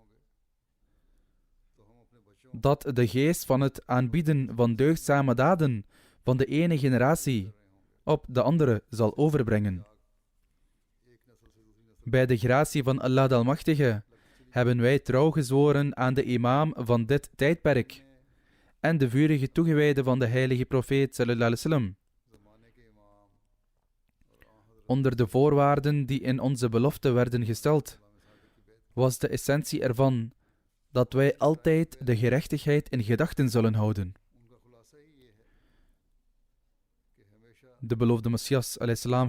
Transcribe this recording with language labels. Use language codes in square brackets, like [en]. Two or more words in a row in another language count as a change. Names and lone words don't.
[nl] dat de geest van het aanbieden van deugdzame daden van de ene generatie op de andere zal overbrengen. Bij de gratie van Allah de Almachtige hebben wij trouw gezworen aan de imam van dit tijdperk en de vurige toegewijde van de heilige profeet [ar] sallallahu alaihi wasallam. [nl] Onder de voorwaarden die in onze belofte werden gesteld, was de essentie ervan dat wij altijd de gerechtigheid in gedachten zullen houden. De beloofde Messias a.s.